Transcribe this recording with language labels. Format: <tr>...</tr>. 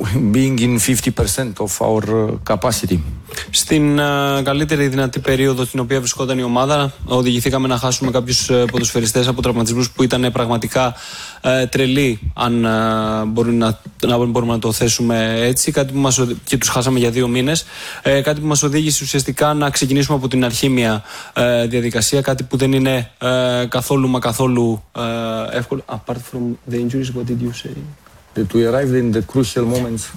<en>being in 50% of our capacity.</en> <el>Στην καλύτερη δυνατή περίοδο στην οποία βρισκόταν η ομάδα, οδηγηθήκαμε να χάσουμε κάποιους ποδοσφαιριστές από τραυματισμούς που ήταν πραγματικά τρελοί, αν μπορούμε να το θέσουμε έτσι, κάτι που μας, και τους χάσαμε για δύο μήνες. Κάτι που μας οδήγησε ουσιαστικά να ξεκινήσουμε από την αρχή μια διαδικασία, κάτι που δεν είναι καθόλου μα καθόλου εύκολο.</el> <en>Apart from the injuries, what did you say? That we arrived in the crucial moments.</en>